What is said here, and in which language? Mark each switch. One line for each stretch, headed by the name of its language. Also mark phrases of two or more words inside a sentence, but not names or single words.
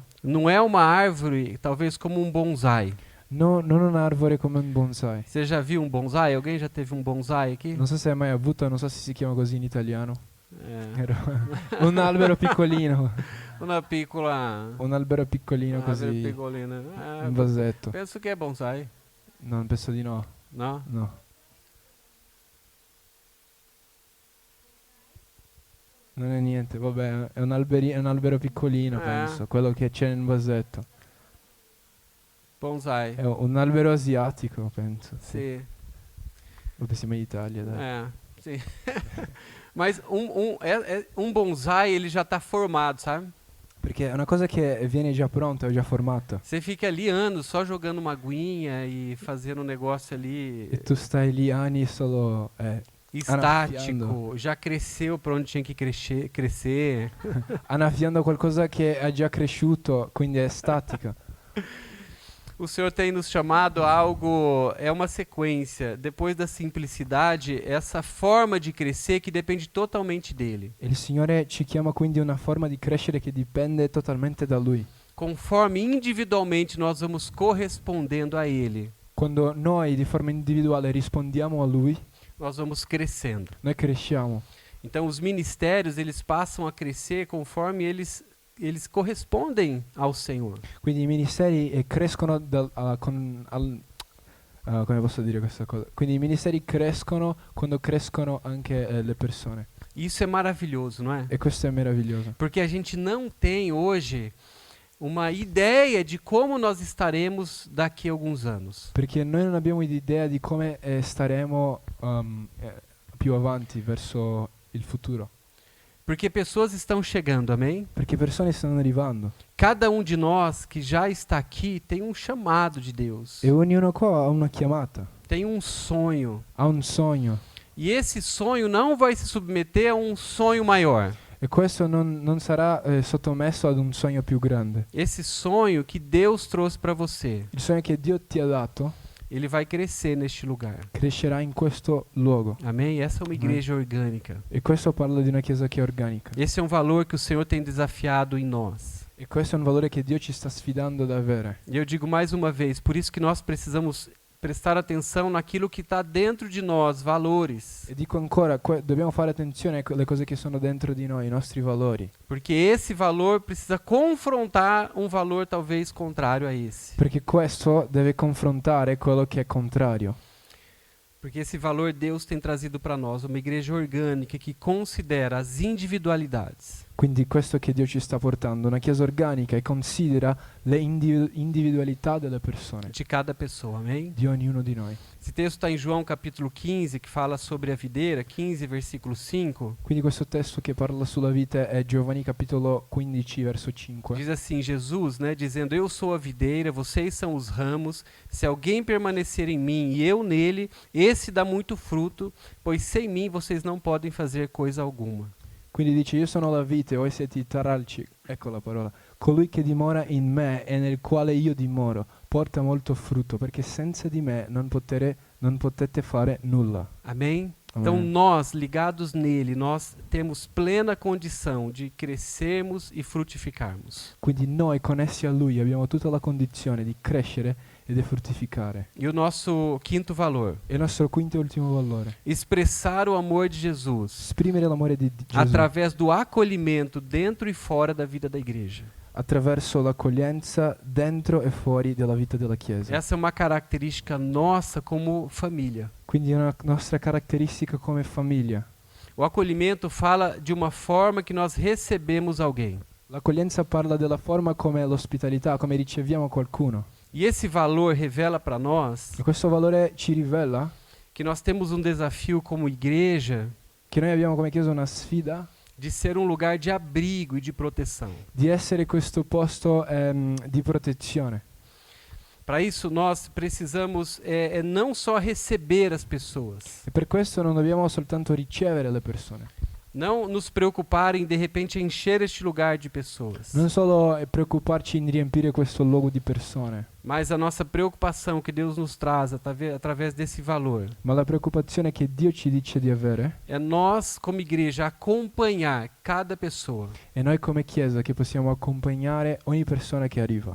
Portuguese: Não é uma árvore, talvez como um bonsai.
Italian: No, non un arbore come un bonsai.
Portuguese: Você já viu um bonsai? Alguém já teve um bonsai aqui?
Italian: Non so se hai mai avuto, non so se si chiama così in italiano.
Portuguese: É.
Italian: Un albero piccolino. Uma piccola. Un albero piccolino
Portuguese: árvore
Italian: così. piccolina. Un vasetto.
Portuguese: Penso que é bonsai.
Italian: No, penso di no.
Portuguese: Não?
Italian: No. Non è niente, vabbè, è un albero piccolino, penso, quello che c'è nel vasetto. Bonsai. È un albero asiatico, penso. Sì. Vabbè, siamo in Italia, dai.
Portuguese: Sim. Mas um bonsai, ele já está formado, sabe?
Italian: Perché è una cosa che viene già pronta, è già formata.
Portuguese: Você fica ali anos só jogando uma aguinha e fazendo um negócio ali
Italian: E tu stai lì anni solo
Portuguese: estático, já cresceu para onde tinha que crescer.
Italian: annaffiando qualcosa che è già cresciuto, quindi è statica.
Portuguese: O Senhor tem nos chamado a algo, é uma sequência. Depois da simplicidade, essa forma de crescer que depende totalmente dele.
Italian: Il Signore ci chiama quindi a una forma di crescere che dipende totalmente da Lui.
Portuguese: Conforme individualmente nós vamos correspondendo a ele,
Italian: Quando noi di forma individuale rispondiamo a Lui,
Portuguese: nós vamos crescendo.
Italian: noi cresciamo.
Portuguese: Então os ministérios, eles passam a crescer conforme eles correspondem ao Senhor.
Italian: Quindi i ministeri crescono come posso dire questa cosa? Quindi i ministeri crescono quando crescono anche le persone.
Portuguese: Isso é maravilhoso, não é?
Italian: E questo è meraviglioso.
Portuguese: Porque a gente não tem hoje uma ideia de como nós estaremos daqui a alguns anos.
Italian: Perché noi non abbiamo idea di come staremo più avanti verso il futuro.
Portuguese: Porque pessoas estão chegando, amém?
Italian: Perché persone stanno arrivando.
Portuguese: Cada um de nós que já está aqui tem um chamado de Deus.
Italian: E ognuno qua ha una chiamata,
Portuguese: Tem um sonho.
Italian: ha un sogno.
Portuguese: E esse sonho não vai se submeter a um sonho maior.
Italian: E questo non sarà sottomesso ad un sogno più grande.
Portuguese: Esse sonho que Deus trouxe para você,
Italian: Il sogno che Dio ti ha dato
Portuguese: ele vai crescer neste lugar.
Italian: crescerà in questo luogo.
Portuguese: Amém? Essa é uma igreja orgânica.
Italian: E questo parla di una chiesa che è organica.
Portuguese: Esse é um valor que o Senhor tem desafiado em nós.
Italian: E questo è un valore che Dio ci sta sfidando ad avere.
Portuguese: E eu digo mais uma vez, por isso que nós precisamos prestar atenção naquilo que está dentro de nós, valores.
Italian: E dico ancora, dobbiamo fare attenzione alle cose che sono dentro di noi, i nostri valori.
Portuguese: Porque esse valor precisa confrontar um valor talvez contrário a esse.
Italian: Perché questo deve confrontare quello che è contrario.
Portuguese: Porque esse valor Deus tem trazido para nós, uma igreja orgânica que considera as individualidades.
Italian: Quindi questo che Dio ci sta portando, una chiesa organica e considera le individualità delle persone,
Portuguese: De cada pessoa, amém?
Italian: di ognuno di noi.
Portuguese: Esse texto está em João capítulo 15, que fala sobre a videira, 15 versículo 5.
Italian: Quindi questo testo che parla sulla vite è Giovanni capitolo 15 verso 5.
Portuguese: Diz assim, Jesus, né, dizendo, eu sou a videira, vocês são os ramos, se alguém permanecer em mim e eu nele, esse dá muito fruto, pois sem mim vocês não podem fazer coisa alguma.
Italian: Quindi dice, io sono la vite, voi siete i taralci, ecco la parola. Colui che dimora in me e nel quale io dimoro, porta molto frutto, perché senza di me non potete fare nulla.
Portuguese: Amém? Então Amém. nós, ligados nele, nós temos plena condição de crescermos e frutificarmos.
Italian: Quindi noi connessi a Lui abbiamo tutta la condizione di crescere e di fruttificare.
Portuguese: E o nosso quinto valor,
Italian: E il nostro quinto e ultimo valore,
Portuguese: expressar o amor de Jesus
Italian: esprimere l'amore di Gesù
Portuguese: através do acolhimento dentro e fora da vida da igreja.
Italian: attraverso l'accoglienza dentro e fuori della vita della Chiesa.
Portuguese: Essa é uma característica nossa como família.
Italian: Quindi è una nostra caratteristica come famiglia.
Portuguese: O acolhimento fala de uma forma que nós recebemos alguém.
Italian: L'accoglienza parla della forma come l'ospitalità, come riceviamo qualcuno.
Portuguese: E esse valor revela para nós
Italian: E questo valore ci rivela
Portuguese: que nós temos um desafio como igreja
Italian: che noi abbiamo come Chiesa una sfida
Portuguese: de ser um lugar de abrigo e de proteção.
Italian: di essere questo posto di protezione.
Portuguese: Para isso, nós precisamos não só receber as pessoas,
Italian: E per questo non dobbiamo soltanto ricevere le persone,
Portuguese: não nos preocupar em, de repente, encher este lugar de pessoas,
Italian: non solo preoccuparci in riempire questo luogo di persone,
Portuguese: mas a nossa preocupação que Deus nos traz através desse valor
Italian: ma la preoccupazione che Dio ci dice di avere
Portuguese: é nós, como igreja, acompanhar cada pessoa,
Italian: è noi come Chiesa che possiamo accompagnare ogni persona che arriva,